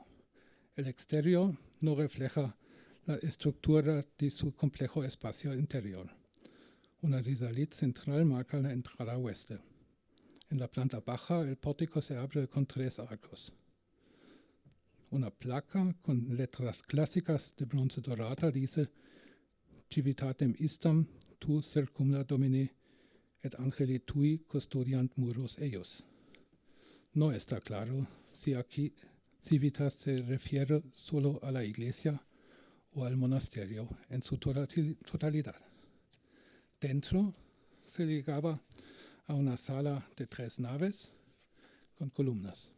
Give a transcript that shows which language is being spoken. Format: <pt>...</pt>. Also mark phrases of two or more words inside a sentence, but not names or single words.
<es>El exterior no refleja la estructura de su complejo espacio interior. Una risalit central marca la entrada oeste. En la planta baja, el pórtico se abre con 3 arcos. Una placa con letras clásicas de bronce dorada dice</es> <la>Civitatem istam tu circumda domine et angeli tui custodiant muros eius.</la> <es>No está claro si aquí civitas se refiere solo a la iglesia o al monasterio en su totalidad. Dentro se llegaba a una sala de 3 naves con columnas.</es>